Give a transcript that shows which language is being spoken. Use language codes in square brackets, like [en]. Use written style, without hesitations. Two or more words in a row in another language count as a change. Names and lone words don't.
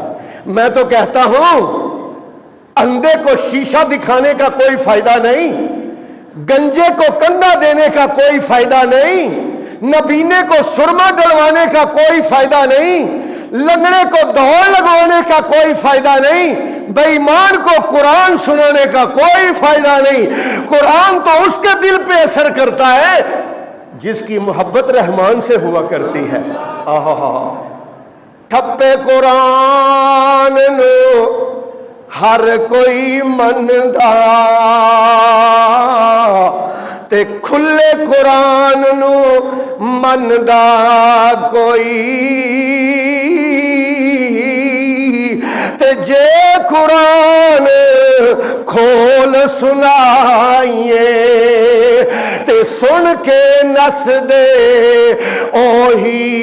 [ur] میں تو کہتا ہوں اندھے کو شیشہ دکھانے کا کوئی فائدہ نہیں، گنجے کو کندھا دینے کا کوئی فائدہ نہیں، نبینے کو سرما ڈلوانے کا کوئی فائدہ نہیں، لنگڑے کو دوڑ لگوانے کا کوئی فائدہ نہیں، بے ایمان کو قرآن سنانے کا کوئی فائدہ نہیں۔ قرآن تو اس کے دل پہ اثر کرتا ہے جس کی محبت رحمان سے ہوا کرتی ہے۔ [pa] ٹھپے قرآن نوں ہر کوئی مندا تے کھلے قرآن نوں مندا کوئی تے جے قرآن کھول سنائیے تے سن کے نس دے اوہی